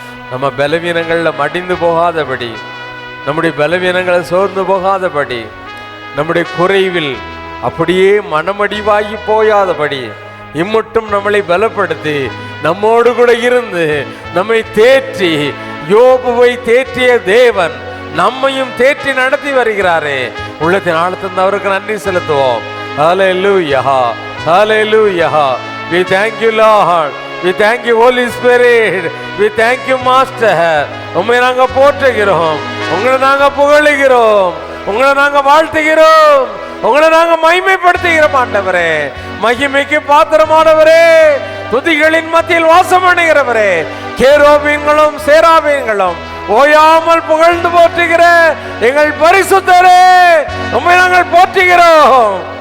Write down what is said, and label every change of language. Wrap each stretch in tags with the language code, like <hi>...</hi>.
<ta>நம்ம பலவீனங்களில் மடிந்து போகாதபடி, நம்முடைய பலவீனங்களை சோர்ந்து போகாதபடி, நம்முடைய குறைவில் அப்படியே மனமடிவாகி போயாதபடி இம்மட்டும் நம்மளை பலப்படுத்தி நம்மோடு கூட இருந்து நம்மை தேற்றி, யோபுவை தேற்றிய தேவன் நம்மையும் தேற்றி நடத்தி வருகிறாரே. உள்ளத்தின் ஆழத்திலிருந்து அவருக்கு நன்றி செலுத்துவோம். ஹல்லேலூயா, ஹல்லேலூயா.</ta> <en>We thank you Lord, we thank you Holy Spirit, we thank you Master.</en> <ta>உம்மை நாங்க போற்றுகிறோம், உங்களை நாங்க புகழுகிறோம், உங்களை நாங்க வாழ்த்துகிறோம், உங்களை நாங்க மகிமைப்படுத்துகிறோம். ஆண்டவரே, மகிமைக்கு பாத்திரமானவரே, துதிகளின் மத்தியில் வாசம் பண்ணுகிறவரே, கேரோபீன்களும் சேராபீன்களும் ஓயாமல் புகழ்ந்து போற்றுகிற எங்கள் பரிசுத்தரே, உம்மை நாங்கள் போற்றுகிறோம்.</ta>